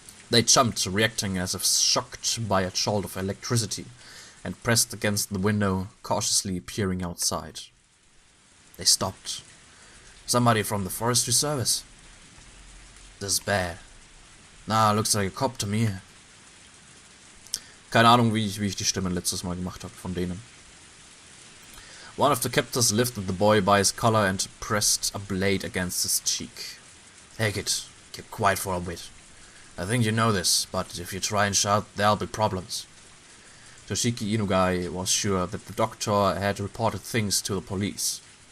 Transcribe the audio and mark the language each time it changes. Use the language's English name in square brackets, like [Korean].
[English] They jumped, reacting as if shocked by a jolt of electricity, and pressed against the window, cautiously peering outside. They stopped. Somebody from the forestry service. This is bad. Nah, looks like a cop to me. [German] Keine Ahnung, wie ich die Stimmen letztes Mal gemacht habe von denen. [English] One of the captors lifted the boy by his collar and pressed a blade against his cheek. Hey kid, keep quiet for a bit. I think you know this, but if you try and shout, there'll be problems. Toshiki Inugai was sure that the doctor had reported things to the police.